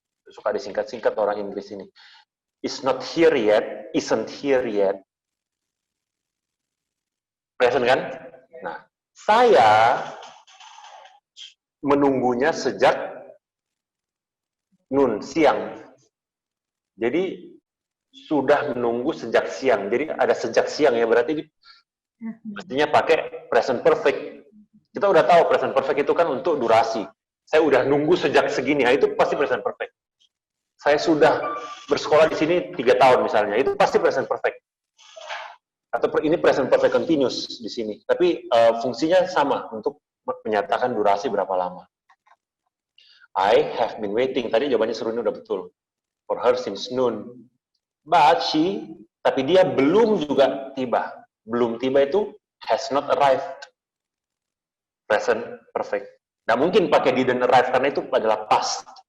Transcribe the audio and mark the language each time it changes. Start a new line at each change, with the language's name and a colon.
Indonesian: Suka disingkat-singkat orang Inggris ini.
English: Is not here yet, isn't here yet.
Indonesian: Present kan? Nah, saya menunggunya sejak noon, siang. Jadi sudah menunggu sejak siang. Jadi ada sejak siang ya, berarti mestinya pakai present perfect. Kita udah tahu present perfect itu kan untuk durasi. Saya udah nunggu sejak segini, nah, itu pasti present perfect. Saya sudah bersekolah di sini 3 tahun misalnya, itu pasti present perfect. Atau ini present perfect continuous di sini. Tapi fungsinya sama untuk menyatakan durasi berapa lama.
English: I have been waiting.
Indonesian: Tadi jawabannya seru ini udah betul.
English: For her since noon. But she,
Indonesian: tapi dia belum juga tiba. Belum tiba itu
English: has not arrived.
Indonesian: Present perfect. Nah mungkin pakai
English: didn't arrive
Indonesian: karena itu adalah past.